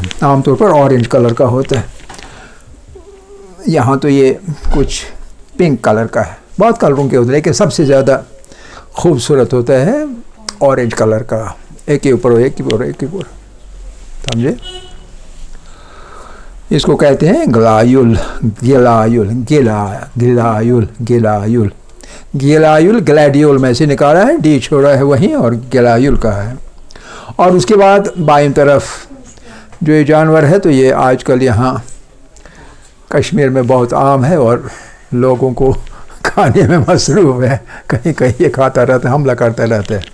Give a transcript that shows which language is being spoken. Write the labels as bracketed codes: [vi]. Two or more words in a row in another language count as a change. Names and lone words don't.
[ur] عام طور پر [en] orange color [ur] کا ہوتا ہے. یہاں تو یہ کچھ [en] pink color [ur] کا ہے. بہت کلروں کے ہوتے ہیں، لیکن سب سے زیادہ خوبصورت ہوتا ہے [en] orange color [ur] کا. ایک ہی اوپر ایک ہی اوپر ایک ہی اوپر. سمجھے؟ اس کو کہتے ہیں گلایول. گلایول، گلایول، گلایول. گلایول گلیڈیول میں سے نکالا ہے، ڈی چھوڑا ہے وہیں، اور گلایول کا ہے. اور اس کے بعد بائیں طرف جو یہ جانور ہے، تو یہ آج کل یہاں کشمیر میں بہت عام ہے، اور لوگوں کو کھانے میں مصروف ہے. کہیں کہیں یہ کھاتا رہتا ہے، حملہ کرتا رہتا ہے.